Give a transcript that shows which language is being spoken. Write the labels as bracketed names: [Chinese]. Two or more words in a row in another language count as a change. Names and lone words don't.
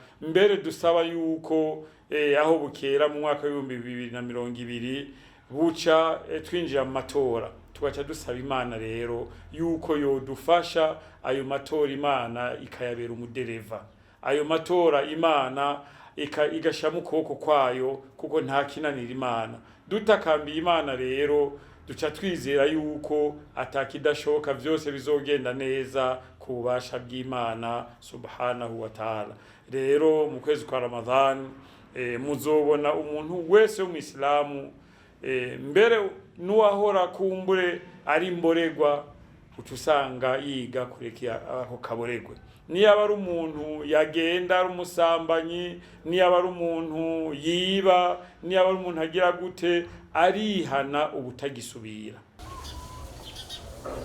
[Rundi] Mbere dusaba yuko aho bukera mu mwaka wa 2020 buca twinjira mu matora, tugaca dusaba Imana rero yuko yodufasha ayo matora, Imana ikayabera umudereva. Ayo matora Imana igashyira mu kuboko kwayo, kuko nta kinanira Imana. Dutakambiye Imana rero duca twizera yuko atakidashoka, byose bizogenda neza ku bubasha bw'Imana [Arabic] سبحانه وتعالى. [Rundi] Rero mu kwezi kwa Ramadhan muzobona umuntu wese w'umuyisilamu, mbere nuwahora kumbure ari mboregwa, utusanga yiga kureka ako kaboregwe. Niyaba ari umuntu yagenda ari umusambanyi, niyaba ari umuntu yiba, niyaba ari umuntu agira gute, arihana ubutagisubira.